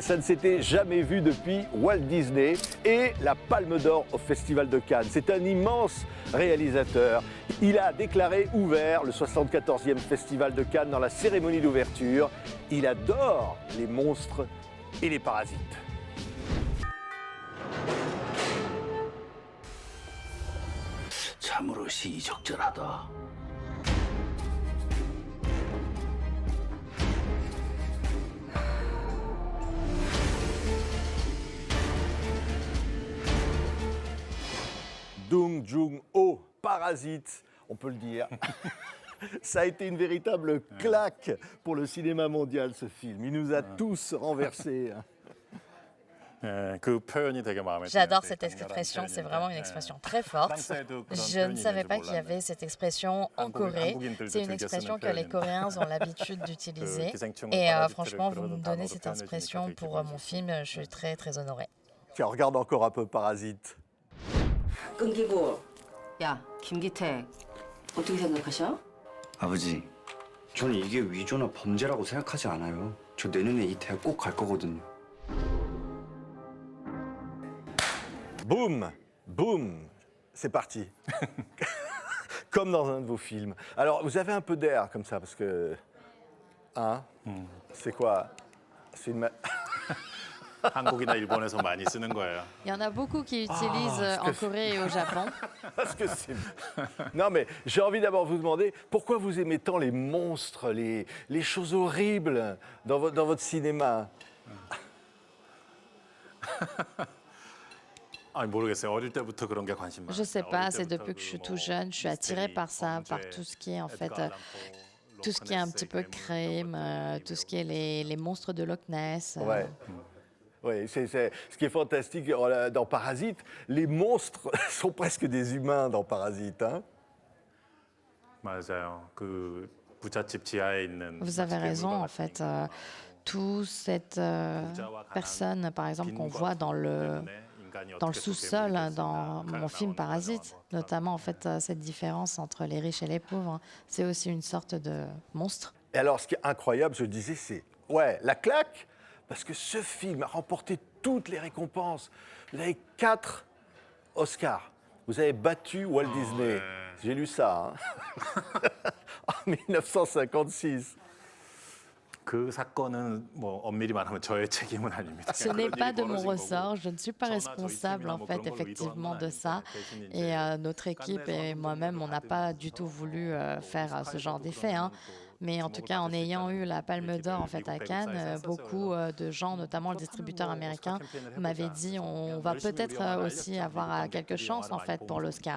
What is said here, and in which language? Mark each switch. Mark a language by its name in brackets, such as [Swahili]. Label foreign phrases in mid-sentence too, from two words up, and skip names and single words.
[French] Ça ne s'était jamais vu depuis Walt Disney et la Palme d'Or au Festival de Cannes. C'est un immense réalisateur. Il a déclaré ouvert le 74e Festival de Cannes dans la cérémonie d'ouverture. Il adore les monstres et les parasites. [Korean] 참으로 시의적절하다. [French] Dong Joon-ho, Parasite, on peut le dire. Ça a été une véritable claque pour le cinéma mondial, ce film. Il nous a tous renversés. J'adore cette expression, c'est vraiment une expression très forte. Je ne savais pas qu'il y avait cette expression en Corée. C'est une expression que les Coréens ont l'habitude d'utiliser. Et franchement, vous me donnez cette expression pour mon film, je suis très très honorée. Tiens, regarde encore un peu Parasite. [Korean] 끊기고 야 김기태 어떻게 생각하셔? 아버지, 저는 이게 위조나 범죄라고 생각하지 않아요. 저 내년에 이 대학 꼭 갈 거거든요. [French] Boum, boum, c'est parti. Comme dans un de vos films. Alors, vous avez un peu d'air comme ça, parce que... Hein C'est quoi? C'est une... [Korean] 한국이나 일본에서 많이 쓰는 거예요. [French] Il y en a beaucoup qui utilisent en Corée et au Japon. Parce que c'est... Non, mais j'ai envie d'abord vous demander, pourquoi vous aimez tant les monstres, les choses horribles dans votre cinéma? [Korean] 모르겠어요. 어릴 때부터 그런 게 관심 많아요. [French] Je sais pas, c'est depuis que je suis tout jeune, je suis attirée par ça, par tout ce qui est en fait, tout ce qui est un petit peu crime, tout ce qui est les monstres de Loch Ness. Ouais. Oui, c'est ce qui est fantastique dans Parasite, les monstres sont presque des humains dans Parasite. Hein? [Korean] 맞아요. 그 부잣집 지하에 있는 [French] Vous avez raison, en fait. Toute cette personne, par exemple, qu'on voit dans le sous-sol dans mon film Parasite, notamment en fait cette différence entre les riches et les pauvres, c'est aussi une sorte de monstre. Et alors, ce qui est incroyable, je disais, c'est la claque, parce que ce film a remporté toutes les récompenses. Vous avez 4 Oscars. Vous avez battu Walt Disney. J'ai lu ça, hein. En 1956. [Korean] 그 사건은 뭐 엄밀히 말하면 저의 책임은 아닙니다. [French] Ce n'est pas de mon ressort, je ne suis pas responsable en fait effectivement de ça. Et notre équipe et moi-même, on n'a pas du tout voulu faire ce genre d'effet. Hein. Mais en tout cas, en ayant eu la Palme d'Or en fait à Cannes, beaucoup de gens, notamment le distributeur américain, m'avaient dit on va peut-être aussi avoir quelques chances en fait pour l'Oscar.